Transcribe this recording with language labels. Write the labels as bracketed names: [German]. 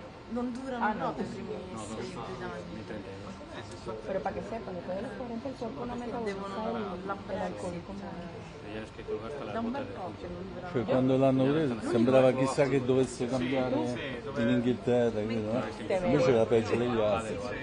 [Italian] Non durano proprio i primi 6 anni. [Spanish] Pero para que sepan, después de los 40 el cuerpo no metaboliza el alcohol como... [Italian] Da un bel po' che non durano. Cioè, quando l'hanno preso sembrava chissà che dovesse cambiare in Inghilterra, credo, invece era peggio degli altri.